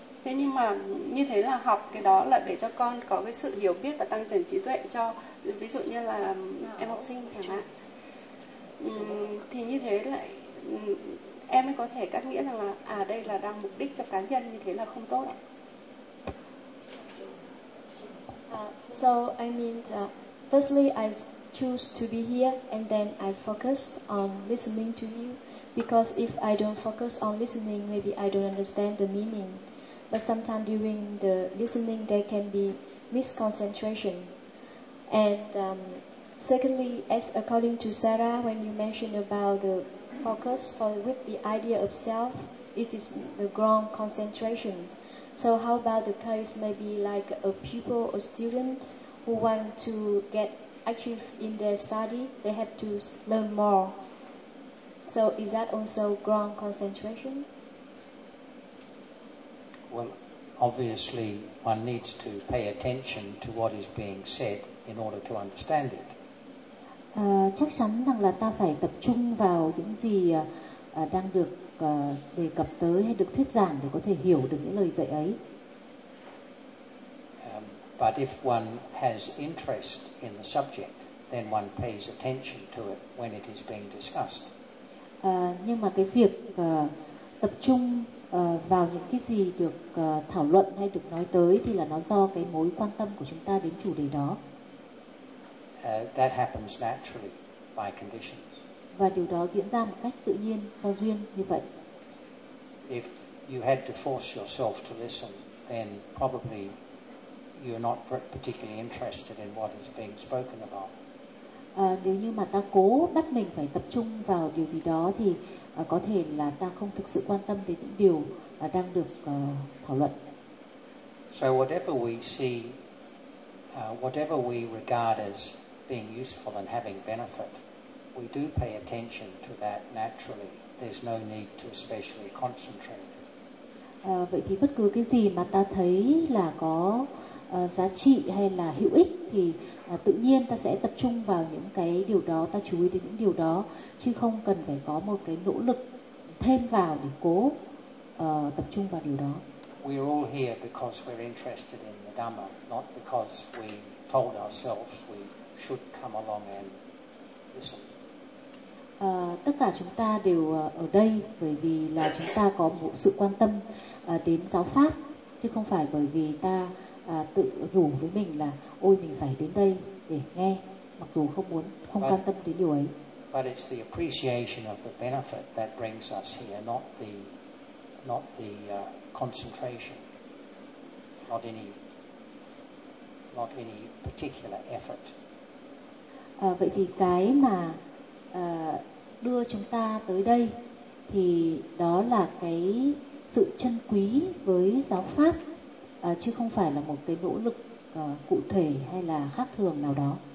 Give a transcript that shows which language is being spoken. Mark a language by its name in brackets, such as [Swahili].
[Vietnamese] Thế nhưng mà như thế là học cái đó là để cho con có cái sự hiểu biết và tăng trưởng trí tuệ cho, ví dụ như là em học sinh chẳng hạn. Thì như thế lại em mới có thể cắt nghĩa rằng là à đây là đang mục đích cho cá nhân, như thế là không tốt ạ. [English] So I mean, firstly I choose to be here and then I focus on listening to you, because if I don't focus on listening, maybe I don't understand the meaning. But sometimes during the listening there can be misconcentration. And secondly, as according to Sarah, when you mentioned about the focus for with the idea of self, it is the wrong concentration. So how about the case maybe like a pupil or student who want to get active in their study, they have to learn more. So is that also wrong concentration? Well, obviously one needs to pay attention to what is being said in order to understand it. [Vietnamese] Chắc chắn rằng là ta phải tập trung vào những gì đang được đề cập tới hay được thuyết giảng để có thể hiểu được những lời dạy ấy. [English] But if one has interest in the subject, then one pays attention to it when it is being discussed. [Vietnamese] Nhưng mà cái việc tập trung vào những cái gì được thảo luận hay được nói tới thì là nó do cái mối quan tâm của chúng ta đến chủ đề đó. [English] That happens naturally by conditions. [Vietnamese] Và điều đó diễn ra một cách tự nhiên do duyên như vậy. [English] If you had to force yourself to listen, then probably you're not particularly interested in what is being spoken about. [Vietnamese] nếu như mà ta cố bắt mình phải tập trung vào điều gì đó thì có thể là ta không thực sự quan tâm đến những điều đang được thảo luận. [English] So whatever we see, whatever we regard as being useful and having benefit, we do pay attention to that naturally. There's no need to especially concentrate. [Vietnamese] Vậy thì bất cứ cái gì mà ta thấy là có giá trị hay là hữu ích thì tự nhiên ta sẽ tập trung vào những cái điều đó, ta chú ý đến những điều đó chứ không cần phải có một cái nỗ lực thêm vào để cố tập trung vào điều đó. [English] We're all here because we're interested in the Dhamma, not because we told ourselves we should come along and listen. [Vietnamese] Tất cả chúng ta đều ở đây bởi vì là chúng ta có một sự quan tâm đến giáo pháp chứ không phải bởi vì ta tự nhủ với mình là ôi mình phải đến đây để nghe mặc dù không muốn không quan tâm đến điều ấy. [English] But it's the appreciation of the benefit that brings us here, not the concentration, not any particular effort. [Vietnamese] Vậy thì cái mà đưa chúng ta tới đây thì đó là cái sự chân quý với giáo pháp chứ không phải là một cái nỗ lực cụ thể hay là khác thường nào đó.